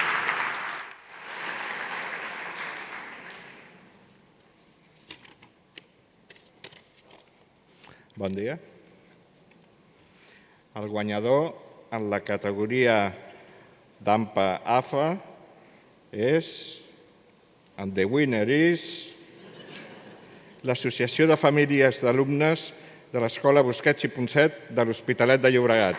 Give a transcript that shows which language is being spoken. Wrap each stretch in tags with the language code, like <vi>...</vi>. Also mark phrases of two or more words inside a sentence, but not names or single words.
<ca>Bon dia. El guanyador en la categoria d'AMPA AFA és,</ca> <en>and the winner is,</en> <ca>l'Associació de Famílies d'Alumnes de l'Escola Busquets i Ponset de l'Hospitalet de Llobregat.</ca>